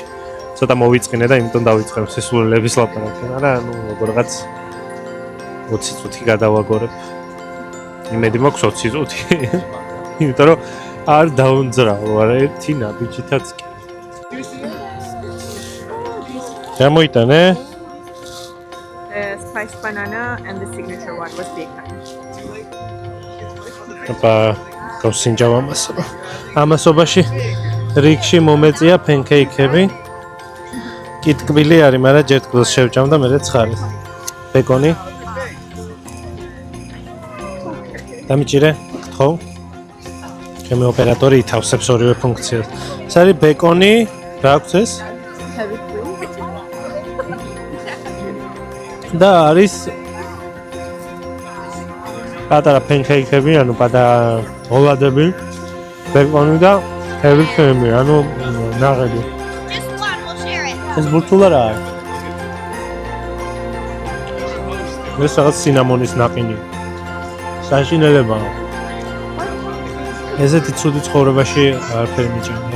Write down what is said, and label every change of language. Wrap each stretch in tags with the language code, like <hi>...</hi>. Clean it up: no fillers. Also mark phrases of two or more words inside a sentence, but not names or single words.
<ka>ცოტა მოვიწყინე და იმიტომ დავიწყებ სისულელების ლაპარაკი, მაგრამ როგორღაც 20 წუთი გადავაგორებ. იმედი მაქვს 20 წუთი. იმიტომ რომ არ დაუნძრავ, არა ერთი ნაბიჯითაც კი. გამოიტანე?</ka> <en>Spiced banana and the signature one was bacon.</en> <ka>აბა, გავსინჯავ ამასობაში რიგში მომეწია ფენკეიქები. კი ტკბილი არის, მაგრამ ჯერ ტკბილს შევჭამ და მერე ცხარი. ბეკონი. დამიჭირე, გთხოვ. ჩემი ოპერატორი ითავსებს ორივე ფუნქციას. ეს არის ბეკონი, რა აქვს ეს?</ka> <en>Heavy cream.</en> <ka>და არის პატარა ფენკეიქები, ანუ პატარა ოლადები, ბეკონი და</ka> <en>heavy cream,</en> <ka>ანუ ნაღელი. ეს ბურთულა რა არის? ეს რაღაც სინამონის ნაყინი. საშინელებაა. ესეთი ცუდი ცხოვრებაში არაფერი მიჭამია.</ka>